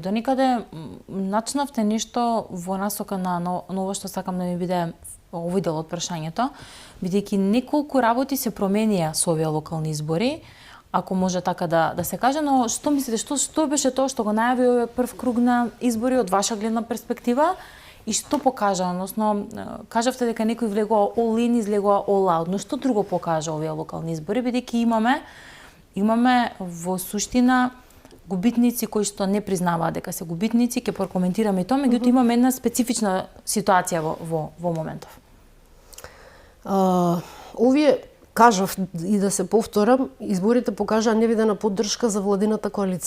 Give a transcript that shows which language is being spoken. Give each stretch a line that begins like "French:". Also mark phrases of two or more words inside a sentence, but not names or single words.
Macedonian: До никаде начнавте нешто во насока на ова што сакам да ми биде овој дел од прашањето, бидејќи неколку работи се променија со овие локални избори, ако може така да се каже, но што мислите, што беше тоа што го најави овој прв круг на избори од ваша гледна перспектива и што покажа, односно кажавте дека некој влегува all-in, излегува all-out, но што друго покажа овие локални избори, бидејќи имаме во суштина губитници кои што не признаваат дека се губитници, ќе прокоментираме и тоа, меѓутоа имаме една специфична ситуација во моментов. Овие, кажав и да се повторам, изборите покажаа невидена поддршка за владината коалиција.